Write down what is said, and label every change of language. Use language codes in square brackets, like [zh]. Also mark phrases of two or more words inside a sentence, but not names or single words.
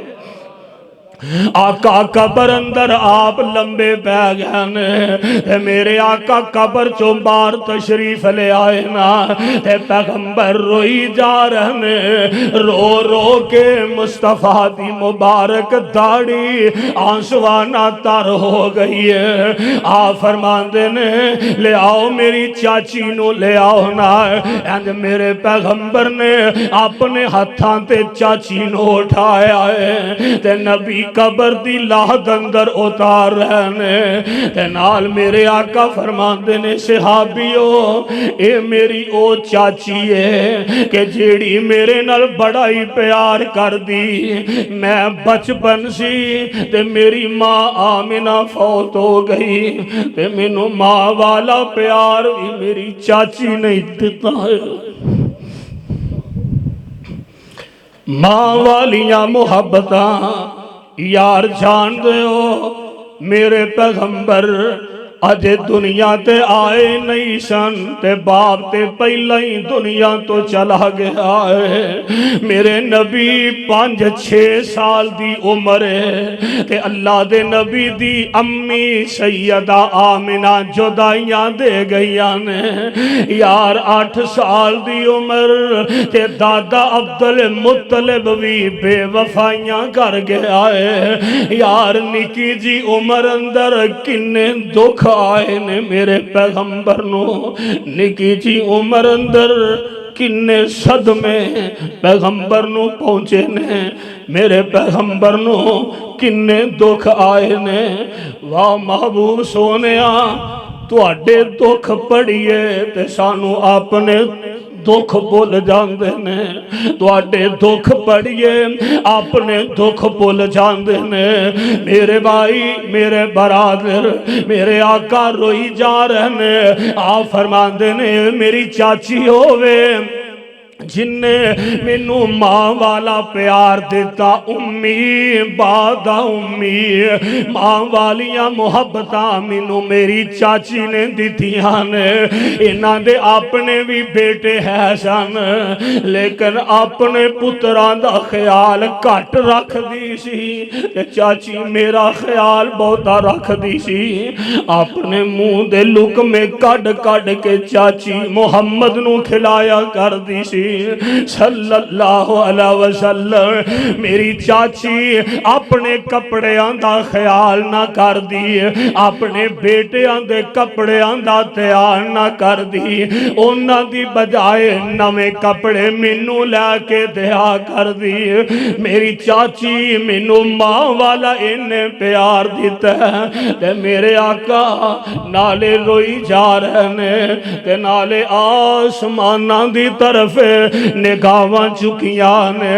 [pa] آقا قبر اندر آپ لمبے پہ گئے نے، میرے آقا قبر چوں بار تشریف لے آئے نا، تے پیغمبر روئی جا رہے نے، رو رو کے مصطفیٰ دی مبارک داڑھی آنسوانا تر ہو گئی ہے۔ آپ فرماندے نے لے آؤ میری چاچی نو لے آؤ نا، اینج میرے پیغمبر نے اپنے ہتھاں تے چاچی نو اٹھایا ہے، تے نبی قبر دی لاحد اندر اتار رہنے، تے نال میرے آقا فرماندے نے صحابیو اے میری او چاچی ہے کہ جیڑی میرے نال بڑا ہی پیار کر دی، میں بچپن سی تے میری ماں آمنہ فوت ہو گئی، تے مینوں ماں والا پیار بھی میری چاچی نہیں دیتا ہے۔ ماں والیاں محبتاں یار جان دے ہو، میرے پیغمبر اجے دنیا تے آئے نہیں سن، تے باپ تے پہلا ہی دنیا تو چلا گیا ہے۔ میرے نبی 5-6 سال دی عمر ہے، تے اللہ دے نبی دی امی سیدہ آمنہ جدائیاں دے گئیاں نے۔ یار 8 سال دی عمر تے دادا عبدالمطلب بھی بے وفائیاں کر گیا ہے۔ یار نکی جی عمر اندر کنے دکھ آئے نے میرے پیغمبر نو، نکی جی عمر اندر کنے صدمے پیغمبر نو پہنچے نے، میرے پیغمبر نو کنے دکھ آئے نے۔ واہ محبوب سونیا تو اڈے دکھ پڑیے تے سانو اپنے دکھ بھول جاندے نے، تو اڈے دکھ پڑیے اپنے دکھ بھول جاندے نے۔ میرے بھائی میرے برادر میرے آقا روئی جا رہے نے، آپ فرماندے نے میری چاچی ہووے جنے مینوں ماں والا پیار دتا, [ar] أمي بعد أمي, [pa] ماں والیاں محبتاں مینوں میری چاچی نے دتیاں نے. انہاں دے اپنے بھی بیٹے ہے سن، لیکن اپنے پتراں دا خیال گھٹ رکھدی سی تے چاچی میرا خیال بہتا رکھدی سی. اپنے منہ دے لقمے کڈ کڈ کے چاچی محمد نوں کھلایا کردی سی [ar] صلى الله عليه وسلم. [pa] میری چاچی اپنے کپڑیاں دا خیال نہ کردی، اپنے بیٹیاں دے کپڑیاں دا دھیان نہ کردی، انہاں دی بجائے نویں کپڑے مینوں لے کے دتا کردی. میری چاچی مینوں ماں والا انے پیار دتا تے میرے آقا نالے روئی جا رہے نے تے نالے اسماناں دی طرف نگاہاں چکیاں نے.